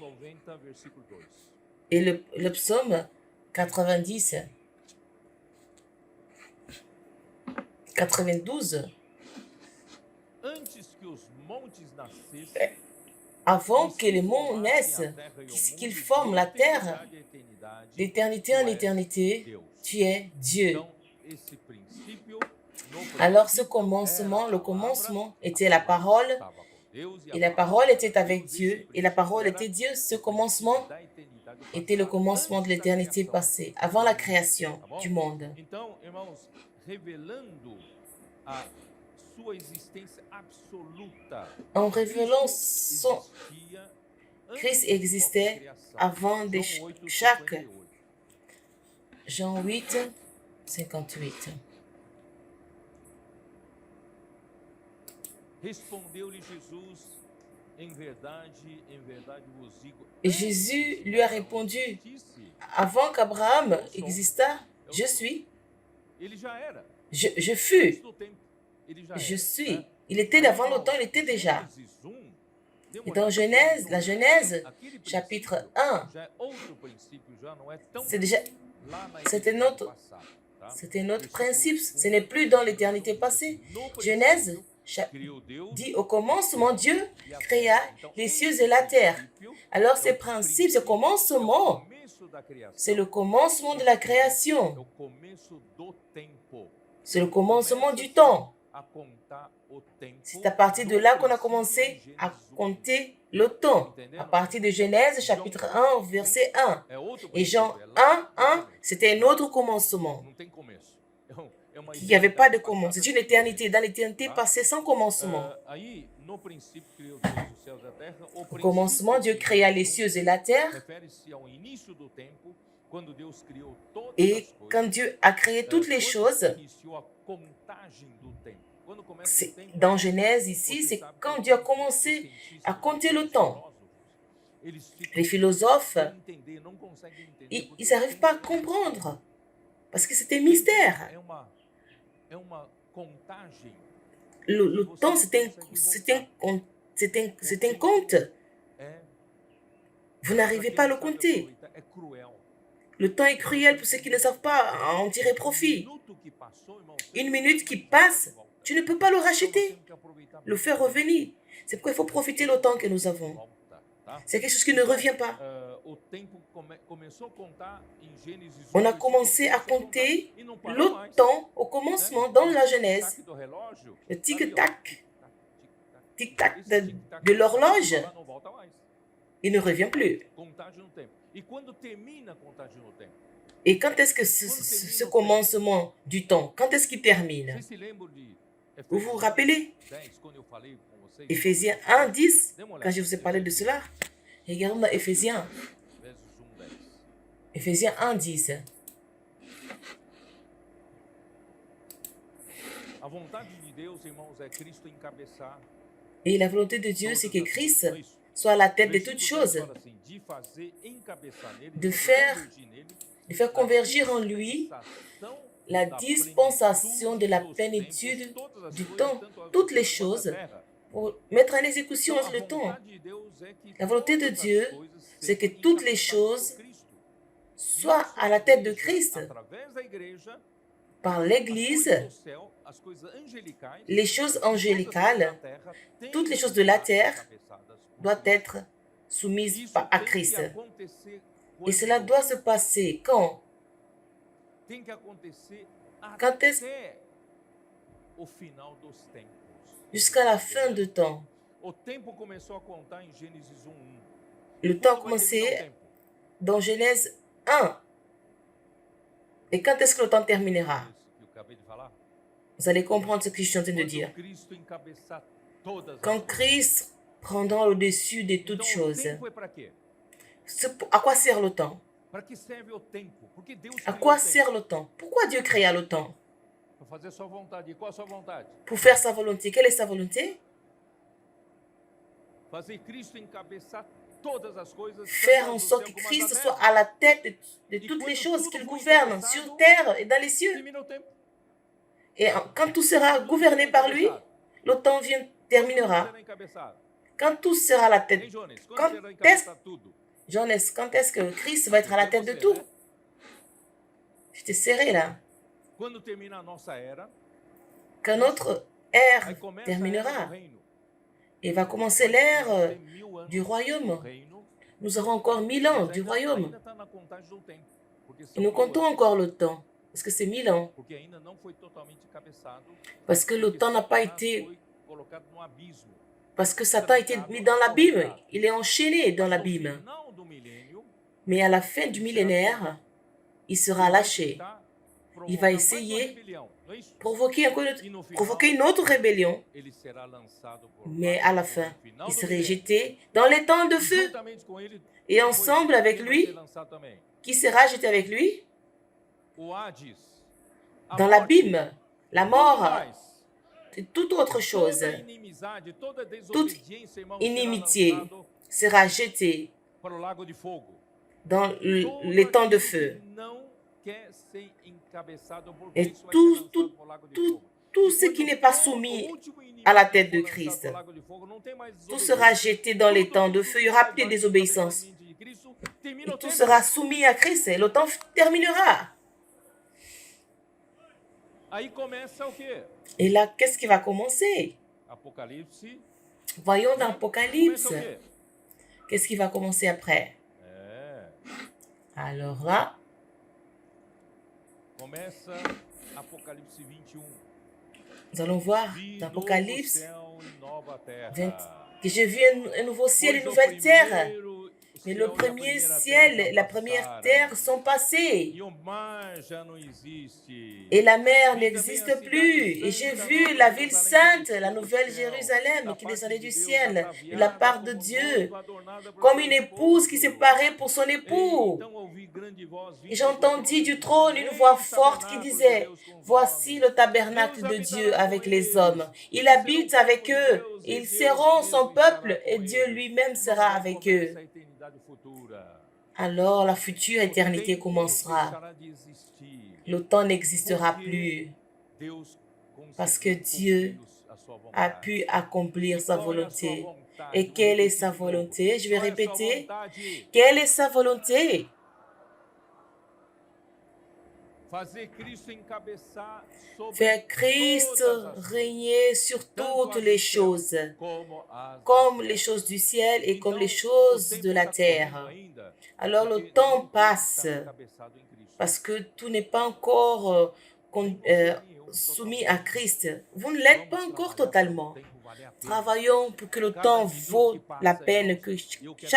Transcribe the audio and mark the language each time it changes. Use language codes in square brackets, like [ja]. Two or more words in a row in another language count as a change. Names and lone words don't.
[fr] Et le psaume 90, 92, avant que les monts naissent, qu'ils forment la terre, d'éternité en éternité, tu es Dieu. Alors ce commencement, le commencement était la parole, et la parole était avec Dieu, et la parole était Dieu. Ce commencement était le commencement de l'éternité passée, avant la création du monde. [pt] Então, irmãos, revelando a sua existência absoluta. [fr] En révélant son Christ existait avant de chaque. Jean 8, 58. [pt] Respondeu-lhe Jesus, em verdade vos digo. [fr] Et Jésus lui a répondu, avant qu'Abraham existât, je suis. [pt] Ele já era. [fr] Je fus. [pt] Antes do tempo, ele já [fr] Je [pt] era, [fr] suis. [pt] né? [fr] Il était avant le temps, il était déjà. [pt] Gênesis 1, dê uma [fr] Et dans [pt] olhada [fr] Genèse, la Genèse, [pt] aquele [fr] chapitre [pt] princípio 1, já é outro princípio, já não é tão [fr] c'est déjà, [pt] lá na [fr] c'était [pt] eternidade [fr] notre, [pt] passada, tá? [fr] c'était notre [pt] Versículo [fr] principe. 1, Ce n'est plus dans l'éternité passée. [pt] no princípio, [fr] Genèse [pt] criou Deus [fr] dit au commencement, Dieu [pt] e a [fr] créa [pt] terra. Então, [fr] les cieux [pt] esse [fr] et la terre. [pt] princípio [fr] Alors [pt] é [fr] ces [pt] o [fr] principes, ce [pt] princípio, é o [fr] commencement, [pt] começo da criação. [fr] c'est le commencement de la [pt] É [fr] création. [pt] o começo do tempo. [fr] C'est le commencement du temps. [pt] A contar o tempo. [fr] C'est à partir de là qu'on a commencé à compter le temps. À partir de Genèse chapitre 1, verset 1. [pt] É outro [fr] Et Jean [pt] princípio, é lá 1, no 1, [fr] c'était un autre commencement. [pt] Não tem começo. É uma [fr] Il n'y avait pas de [pt] eternidade [fr] commencement. [pt] passada [fr] C'est une [pt] sem [fr] éternité. [pt] começo. [fr] Dans l'éternité passée sans commencement. [pt] Aí, no princípio, criou Deus os céus e a terra. O [fr] Au commencement, Dieu créa les cieux et la terre. [pt] refere-se ao início do tempo, quando Deus criou todas [fr] Et [pt] as coisas. [fr] quand Dieu a créé toutes les [pt] Quando [fr] choses, [pt] iniciou a contagem do tempo. Quando começa o [fr] c'est- [pt] tempo, [fr] dans Genèse ici, [pt] você [fr] c'est [pt] sabe [fr] quand [pt] que [fr] Dieu a [pt] os [fr] commencé [pt] cientistas, [fr] à compter le [pt] os [fr] temps. [pt] filósofos, eles ficam [fr] Les philosophes, [pt] sem entender, não conseguem entender, [fr] ils [pt] porque [fr] n'arrivent [pt] o [fr] pas à [pt] tempo [fr] comprendre. Parce que c'était [pt] tempo [fr] mystère. [pt] é uma contagem. [fr] Le temps, c'est un compte. [pt] É, [fr] Vous [pt] pra [fr] n'arrivez [pt] quem [fr] pas à [pt] não [fr] le [pt] sabe [fr] compter. [pt] aproveitar, é cruel. [fr] Le temps est cruel pour ceux qui ne savent pas en tirer profit. [pt] Minuto que passou, irmão, [fr] Une minute qui passe, tu ne peux pas le racheter, le faire revenir. C'est pourquoi il faut profiter le temps que nous avons. C'est quelque chose qui ne revient pas. [pt] O tempo começou a contar em Gênesis 1, [fr] On a [pt] versículo [fr] commencé à [pt] 1, começou [fr] compter [pt] e não parou [fr] le [pt] mais, [fr] temps au commencement dans la Genèse. [pt] tic-tac do relógio, [fr] Le [pt] ali, ó, [fr] tic-tac, tic-tac, tic-tac [pt] esse [fr] de [pt] tic-tac [fr] l'horloge, [pt] lá não volta mais. [fr] il ne revient plus. [pt] Contagem no tempo. E quando termina a contagem no tempo? [fr] Et quand est-ce que ce commencement du temps, quand est-ce qu'il termine? [pt] Vocês se lembram de [fr] Vous vous rappelez? 10, [pt] quando eu falei com vocês? [fr] Éphésiens 1, 10, [pt] Dê uma olhada, [fr] quand je vous ai parlé de cela. Regarde dans Éphésiens, [pt] Efésios 1, 10. [fr] Éphésiens 1, 10. [pt] A vontade de Deus, irmãos, é Cristo encabeçar [fr] Et la volonté de Dieu, [pt] todas [fr] c'est que [pt] as [fr] Christ [pt] coisas, não é isso? [fr] soit à la tête de [pt] Versículo [fr] toutes [pt] 10 [fr] choses, [pt] fala assim, de fazer encabeçar nele, de fazer [fr] faire- [pt] convergir nele, [fr] de faire convergir en lui [pt] dispensação [fr] la [pt] da [fr] dispensation de la plénitude plénitude [pt] dos tempos, todas as [fr] du [pt] coisas, [fr] temps, [pt] tanto as [fr] toutes les [pt] coisas quanto [fr] choses, [pt] a terra. [fr] pour mettre en exécution [pt] Então, a [fr] le temps. [pt] vontade de Deus é que [fr] La volonté de [pt] todas as [fr] Dieu, [pt] coisas [fr] c'est que [pt] sejam [fr] toutes les [pt] encabeçadas [fr] choses [pt] por Cristo. [fr] Soit à la tête de Christ, [pt] Através da igreja, [fr] par [pt] as [fr] l'Église, [pt] coisas do céu, as coisas angelicais, [fr] les choses [pt] todas as coisas da [fr] angélicales [pt] terra têm [fr] toutes les [pt] que [fr] choses de la [pt] estar [fr] terre [pt] encabeçadas por [fr] doivent [pt] Cristo. [fr] être soumises [pt] Isso [fr] à [pt] tem que [fr] Christ. [pt] acontecer [fr] Et cela [pt] quando? [fr] doit se passer quand? [pt] Tem que acontecer [fr] Quand est-ce- [pt] até o final dos tempos. [fr] Jusqu'à la fin du temps. [pt] O tempo começou a contar em Gênesis 1:1. [fr] Le temps a [pt] Quando vai terminar o [fr] commencé [pt] tempo? [fr] dans Genèse 1. Et quand est-ce que le temps terminera? [pt] Isso que eu acabei de falar. [fr] Vous allez comprendre ce que je suis en train de [pt] Quando [fr] dire. [pt] Cristo encabeçar todas as [fr] Quand [pt] coisas. [fr] Christ prendra le dessus de toutes [pt] Então, o [fr] choses. [pt] tempo é para quê? [fr] À quoi sert le temps? [pt] Para que serve o tempo? Porque Deus [fr] À [pt] criou [fr] quoi [pt] o tempo. [fr] sert le temps? Pourquoi Dieu créa le temps? [pt] Para fazer a sua vontade. E qual a sua vontade? [fr] Pour faire sa volonté. Quelle est sa volonté? [pt] Fazer Cristo encabeçar todas as coisas. [fr] Faire [pt] tanto [fr] en [pt] no [fr] sorte [pt] céu [fr] que [pt] como [fr] Christ [pt] na [fr] soit [pt] terra. [fr] à la tête de toutes les choses, qu'il gouverne sur terre et dans les cieux. [pt] Termina o tempo. [fr] Et quand tout sera gouverné par lui, le temps terminera. [pt] Será encabeçado. [fr] Quand tout sera à la tête. [pt] Hein, Jones? [fr] Quand [pt] Quando será [fr] est-ce- [pt] encabeçar tudo? [fr] Jonas, quand est-ce que Christ va être à la tête de tout? Je t'ai serré là. [pt] Quando termina a nossa era, [fr] Quand notre [pt] aí [fr] ère [pt] começa a era do [fr] terminera [pt] reino. [fr] et va commencer l'ère [pt] Tem 1000 anos [fr] du royaume. [pt] do reino, [fr] Nous aurons encore 1000 ans [pt] mas [fr] du [pt] ainda [fr] royaume. [pt] está na contagem do tempo. Porque [fr] Et [pt] são [fr] nous comptons [pt] 1000 anos. [fr] encore le temps. Est-ce que c'est 1000 ans? [pt] porque ainda não foi totalmente encabeçado, [fr] Parce que le [pt] porque [fr] temps n'a pas [pt] Satanás [fr] été... [pt] foi colocado no abismo, [fr] Parce que Satan a été mis dans l'abîme. Il est enchaîné dans [pt] mas no [fr] l'abîme. [pt] final do milênio, [fr] Mais à la fin du millénaire, il sera lâché. [pt] tentar [fr] Il va [pt] provocar mais uma [fr] essayer [pt] rebelião, não é isso? [fr] provoquer, [pt] E no final, [fr] provoquer une autre rébellion. [pt] ele será lançado por [fr] Mais [pt] baixo [fr] à la [pt] do [fr] fin, [pt] fogo. No final [fr] il [pt] do [fr] serait [pt] milênio. [fr] jeté dans les temps de [pt] E [fr] feu. [pt] juntamente com ele, [fr] Et ensemble avec [pt] quem vai ser [fr] lui, [pt] lançado também? [fr] qui sera jeté avec lui? [pt] O Hades, a [fr] Dans [pt] morte, [fr] l'abîme, la [pt] tudo [fr] mort, [pt] mais. [fr] c'est toute autre chose. [pt] Toda inimizade, toda desobediência, irmão, será [fr] Inimitié [pt] lançado [fr] sera jetée [pt] para o lago de fogo. [fr] dans [pt] Todo [fr] les temps de [pt] aquilo [fr] feu. [pt] que não quer ser encabeçado por [fr] Et [pt] Cristo vai ser [fr] tout, [pt] lançado [fr] tout, [pt] para o lago de [fr] tout, [pt] fogo. [fr] tout [pt] E [fr] ce qui [pt] quando [fr] n'est pas [pt] todo [fr] soumis [pt] o último inimigo [fr] à la tête [pt] for [fr] de [pt] lançado [fr] Christ, [pt] para o lago de fogo, não tem mais [fr] tout sera [pt] desobediência. [fr] jeté dans les [pt] Tudo [fr] temps de [pt] aquilo [fr] feu. Il [pt] que [fr] n'y aura [pt] faz [fr] plus de [pt] parte do [fr] désobéissance. [pt] estabelecimento de Cristo termina [fr] Et [pt] o [fr] tout [pt] tempo. [fr] sera soumis à Christ. Et le temps terminera. [pt] Aí começa o quê? [fr] Et là, qu'est-ce qui va commencer? [pt] Apocalipse. [fr] Voyons dans [pt] Começa [fr] l'Apocalypse. [pt] o quê? [fr] Qu'est-ce qui va commencer après? [pt] É, [fr] Alors là, [pt] começa Apocalipse 21. [fr] nous allons voir [pt] Vi [fr] dans [pt] novo [fr] l'Apocalypse [pt] céu e nova terra. [fr] 20, que j'ai vu un nouveau ciel et une [pt] Pois o [fr] nouvelle terre. [pt] primeiro [fr] Mais [pt] céu [fr] le [pt] e a [fr] premier [pt] primeira [fr] ciel [pt] terra [fr] et la première [pt] passaram, [fr] terre sont passés. [pt] E o mar já não existe. [fr] Et la mer [pt] Vi [fr] n'existe [pt] também a [fr] plus. [pt] cidade [fr] Et j'ai [pt] santa, [fr] vu [pt] Nova [fr] la ville [pt] Jerusalém, [fr] sainte, [pt] que [fr] la [pt] descia do [fr] nouvelle [pt] céu, [fr] Jérusalem [pt] da [fr] qui [pt] parte [fr] descendait [pt] de [fr] du [pt] Deus, [fr] ciel, de la [pt] ataviada [fr] part de [pt] como [fr] Dieu, [pt] noiva adornada por [fr] comme [pt] seu [fr] une épouse qui s'est [pt] esposo. [fr] parée pour son époux. [pt] Então ouvi grande voz [fr] Et [pt] vinda do [fr] j'entendis [pt] trono, [fr] du trône une [pt] dizendo, [fr] voix [pt] "Eis o [fr] forte qui [pt] tabernáculo de [fr] disait, [pt] Deus com os [fr] voici [pt] homens. [fr] le tabernacle [pt] Deus [fr] de Dieu [pt] habitará [fr] avec [pt] com [fr] les [pt] eles. [fr] hommes. Il [pt] Eles serão [fr] habite [pt] o [fr] avec [pt] povo de [fr] eux. [pt] Deus, e [fr] Ils [pt] Deus [fr] seront son [pt] mesmo estará [fr] peuple et [pt] com [fr] Dieu [pt] eles." [fr] lui-même [pt] Irmãos, [fr] sera [pt] aí [fr] avec [pt] começa [fr] eux. [pt] a eternidade futura. [fr] Alors la future [pt] O [fr] éternité [pt] tempo [fr] commencera. [pt] deixará de existir, [fr] Le temps n'existera [pt] porque [fr] plus [pt] Deus [fr] parce que [pt] conseguiu [fr] Dieu [pt] cumprir a sua [fr] a [pt] vontade. [fr] pu accomplir [pt] E [fr] sa [pt] qual é a sua [fr] volonté. [pt] vontade? [fr] Et [pt] Vou [fr] quelle est [pt] repetir [fr] sa [pt] de novo. [fr] volonté? Je vais [pt] Qual é a sua [fr] répéter. [pt] vontade? [fr] Quelle est sa volonté? [pt] Fazer Cristo encabeçar sobre [fr] Faire Christ [pt] todas as coisas, [fr] régner sur [pt] tanto [fr] toutes [pt] as [fr] les [pt] do céu [fr] choses, [pt] como as da [fr] comme [pt] terra. [fr] les choses du ciel et comme [pt] Então, [fr] les [pt] o [fr] choses [pt] tempo [fr] de la [pt] está correndo [fr] terre. [pt] ainda, [fr] Alors le [pt] porque [fr] temps [pt] nem tudo [fr] passe [pt] está encabeçado em Cristo. [fr] parce que tout n'est pas encore [pt] Nem você, nem eu, [fr] soumis à [pt] totalmente. [fr] Christ. Vous ne l'êtes pas [pt] Vamos [fr] encore [pt] trabalhar para [fr] totalement. [pt] o tempo valer a pena. [fr] Travaillons pour que le [pt] Cada [fr] temps [pt] minuto [fr] vaut [pt] que passa, [fr] la peine, [pt] irmãos, [fr] que [pt] eu quero